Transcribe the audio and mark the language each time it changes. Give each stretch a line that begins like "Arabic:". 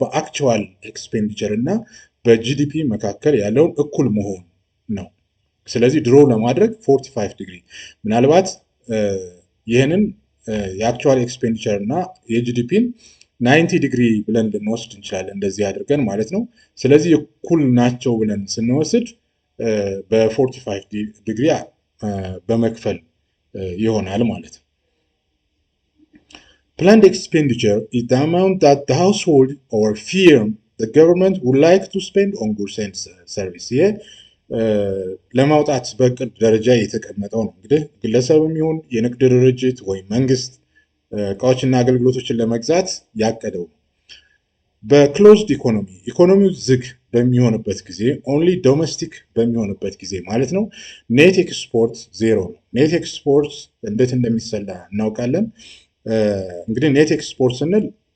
Amharic: በአክቹዋል ኤክስፔንዲቸር እና በጂዲፒ መካከል ያለውን እኩል መሆን ነው። ስለዚህ ድሮ ለማድረግ 45 ዲግሪ ምናልባት ይህንን የአክቹዋል ኤክስፔንዲቸር እና የጂዲፒን 90 ዲግሪ ብለን ልንወስድ እንችላለን፣ እንደዚህ አድርገን ማለት ነው። ስለዚህ እኩል ናቸው ብለን ስንወስድ በ45 ዲግሪ በመክፈል ይሆናል ማለት ነው።
English: Planned expenditure is the amount that the household or firm the government would like to spend on goods and service.
Amharic: ይሄ ለማውጣት በእቅድ ደረጃ የተቀመጠው ነው። እንግዲህ ግለሰብም ይሁን የንግድ ድርጅት ወይም መንግስት እቃዎችና አገልግሎቶችን ለመግዛት ያቀደው ነው። በክሎዝድ ኢኮኖሚው ዝግ በሚሆንበት ጊዜ ኦንሊ ዶሜስቲክ በሚሆንበት ጊዜ ማለት ነው ኔት ኤክስፖርት ዜሮ ነው። ኔት ኤክስፖርት እንዴት እንደሚሰላ እናውቃለን። እንግዲህ ኔት ኤክስፖርት ስንል